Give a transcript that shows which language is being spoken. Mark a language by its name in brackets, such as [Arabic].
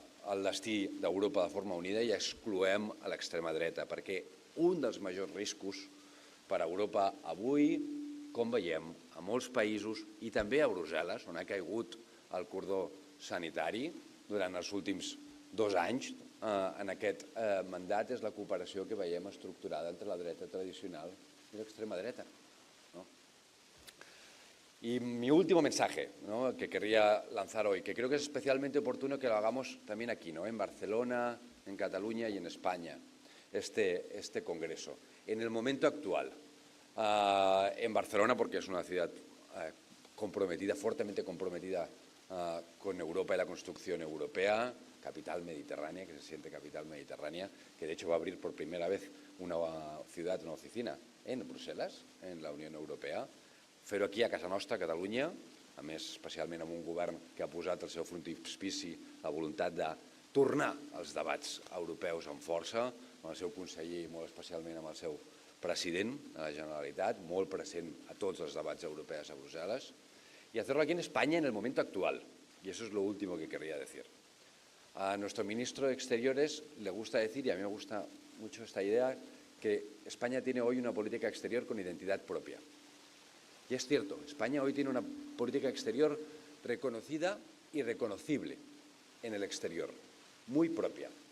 [Catalan] el destí d'Europa de forma unida i excloem a l'extrema dreta, perquè un dels majors riscos per a Europa avui, com veiem, a molts països i també a Brussel·les, on ha caigut el cordó sanitari durant els últims 2 anys en aquest mandat, és la cooperació que veiem estructurada entre la dreta tradicional y la extrema dreta. [Spanish] Y mi último mensaje, que querría lanzar hoy, que creo que es especialmente oportuno que lo hagamos también aquí, en Barcelona, en Cataluña y en España, este congreso. En el momento actual, en Barcelona, porque es una ciudad comprometida, fuertemente comprometida con Europa y la construcción europea, capital mediterránea, que se siente capital mediterránea, que de hecho va a abrir por primera vez una ciudad, una oficina en Brussel·les, en la Unió Europea, [Catalan] fer-ho aquí a casa nostra, a Catalunya, a més especialment amb un govern que ha posat el seu frontispici la voluntat de tornar als debats europeus amb força, amb el seu conseller i molt especialment amb el seu president de la Generalitat, molt present a tots els debats europeus a Brussel·les, [Spanish] y hacerlo aquí en España en el momento actual. Y eso es lo último que querría decir. A nuestro ministro de Exteriores le gusta decir, y a mí me gusta mucho esta idea, que España tiene hoy una política exterior con identidad propia. Y es cierto, España hoy tiene una política exterior reconocida y reconocible en el exterior, muy propia.